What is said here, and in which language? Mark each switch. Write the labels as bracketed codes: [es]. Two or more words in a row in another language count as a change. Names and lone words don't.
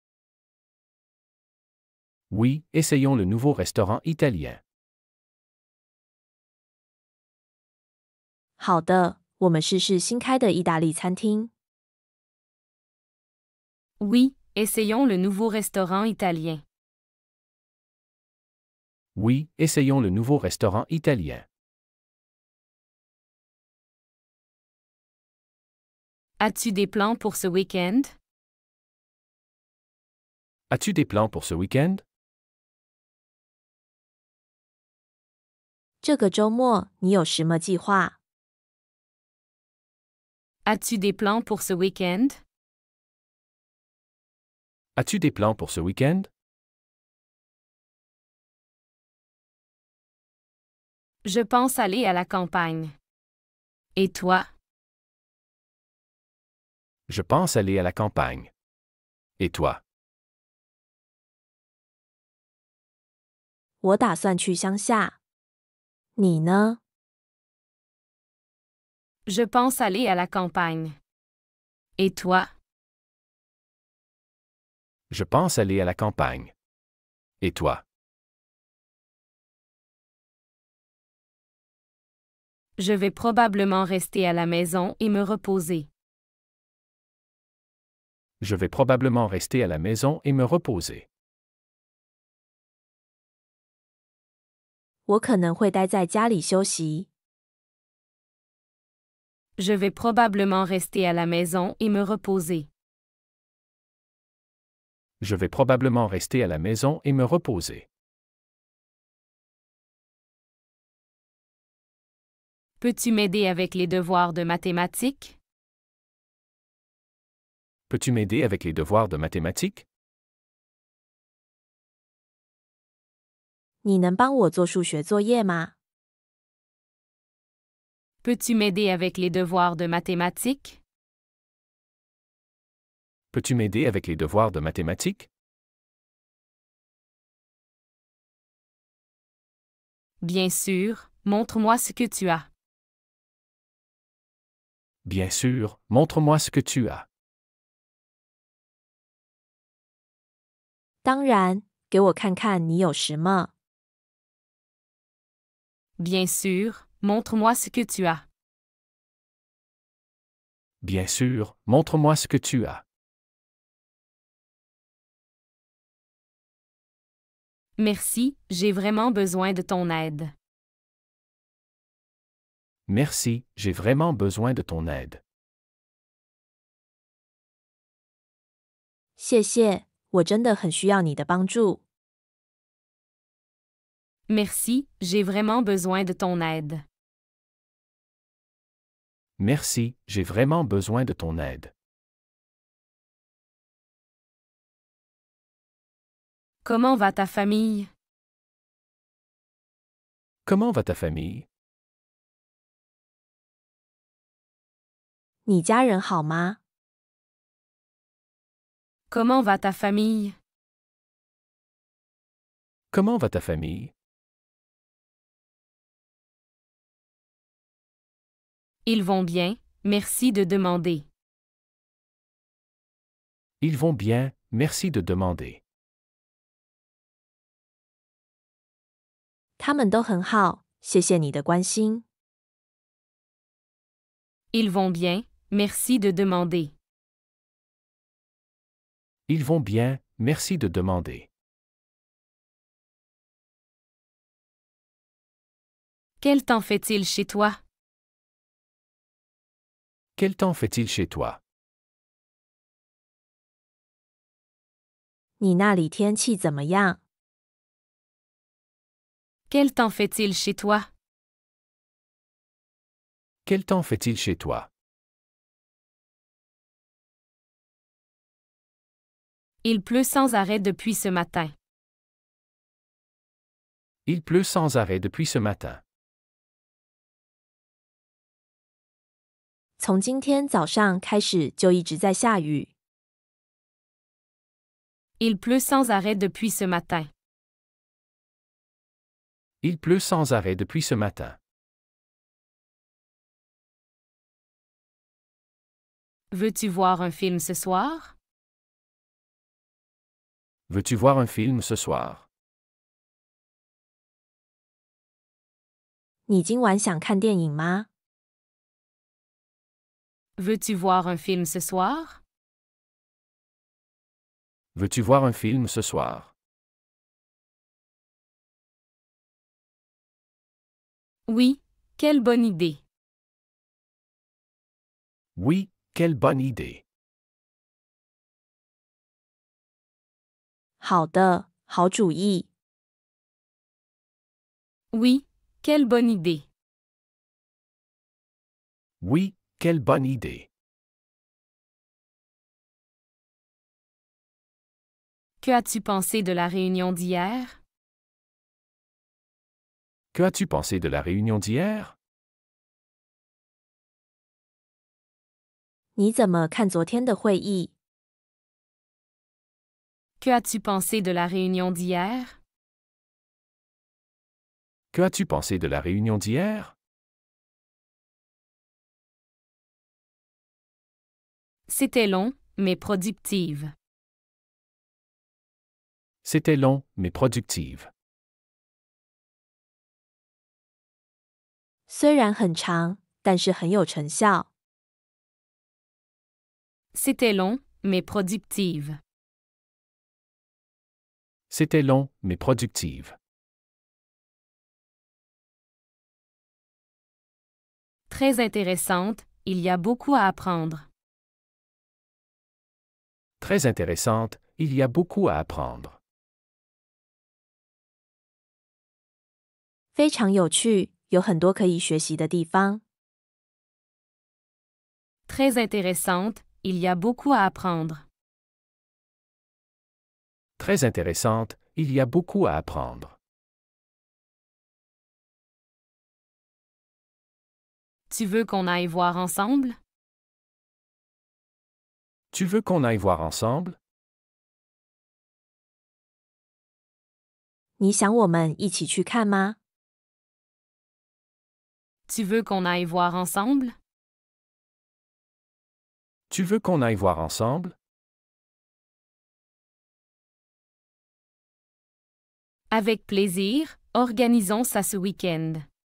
[fr] Oui, essayons le nouveau restaurant italien. [zh] 好的，我们试试新开的意大利餐厅。 [fr] Oui, essayons le nouveau restaurant italien. Oui, essayons le nouveau restaurant italien. As-tu des plans pour ce week-end? As-tu des plans pour ce week-end? [zh] 这个周末你有什么计划？ [fr] As-tu des plans pour ce week-end? As-tu des plans pour ce week-end? Je pense aller à la campagne. Et toi? Je pense aller à la campagne. Et toi? [zh] 我打算去乡下。你呢？ [fr] Je pense aller à la campagne. Et toi? Je pense aller à la campagne. Et toi? Je vais probablement rester à la maison et me reposer. Je vais probablement rester à la maison et me reposer. [zh] 我可能会待在家里休息。 [fr] Je vais probablement rester à la maison et me reposer. Je vais probablement rester à la maison et me reposer. Peux-tu m'aider avec les devoirs de mathématiques? Peux-tu m'aider avec les devoirs de mathématiques? [zh] 你能帮我做数学作业吗？ [fr] Peux-tu m'aider avec les devoirs de mathématiques? Peux-tu m'aider avec les devoirs de mathématiques? Bien sûr, montre-moi ce que tu as. Bien sûr, montre-moi ce que tu as. [zh] 当然，给我看看你有什么。 [fr] Bien sûr, montre-moi ce que tu as. Bien sûr, montre-moi ce que tu as. Merci, j'ai vraiment besoin de ton aide. Merci, j'ai vraiment besoin de ton aide. [zh] 谢谢，我真的很需要你的帮助。 [fr] Merci, j'ai vraiment besoin de ton aide. Merci, j'ai vraiment besoin de ton aide. Comment va ta famille? Comment va ta famille? [zh] 你家人好吗？ [fr] Comment va ta famille? Comment va ta famille? Ils vont bien, merci de demander. Ils vont bien, merci de demander. [zh] 他们都很好，谢谢你的关心。 [fr] Ils vont bien, merci de demander. Ils vont bien, merci de demander. Quel temps fait-il chez toi? Quel temps fait-il chez toi? [zh] 你那里天气怎么样？ [fr] Quel temps fait-il chez toi? Quel temps fait-il chez toi? Il pleut sans arrêt depuis ce matin. Il pleut sans arrêt depuis ce matin. [zh] 从今天早上开始就一直在下雨。 [fr] Il pleut sans arrêt depuis ce matin. Il pleut sans arrêt depuis ce matin. Veux-tu voir un film ce soir? Veux-tu voir un film ce soir? [zh] 你今晚想看电影吗？ [fr] Veux-tu voir un film ce soir? Veux-tu voir un film ce soir? Oui, quelle bonne idée. Oui, quelle bonne idée. [zh] 好的，好主意。 [fr] Oui, quelle bonne idée. Oui, quelle bonne idée. Que as-tu pensé de la réunion d'hier? Que as-tu pensé de la réunion d'hier? [zh] 你怎么看昨天的会议？ [fr] Que as-tu pensé de la réunion d'hier? Que as-tu pensé de la réunion d'hier? C'était long, mais productive. C'était long, mais productive. [zh] 虽然很长，但是很有成效。 [fr] C'était long, mais productive. C'était long, mais productive. Très intéressante, il y a beaucoup à apprendre. Très intéressante, il y a beaucoup à apprendre. [zh] 非常有趣，有很多可以学习的地方。 [fr] Très intéressante, il y a beaucoup à apprendre. Très intéressante, il y a beaucoup à apprendre. Tu veux qu'on aille voir ensemble? Tu veux qu'on aille voir ensemble? [zh] 你想我们一起去看吗？ [fr] Tu veux qu'on aille voir ensemble? Tu veux qu'on aille voir ensemble? Avec plaisir, organisons ça ce week-end.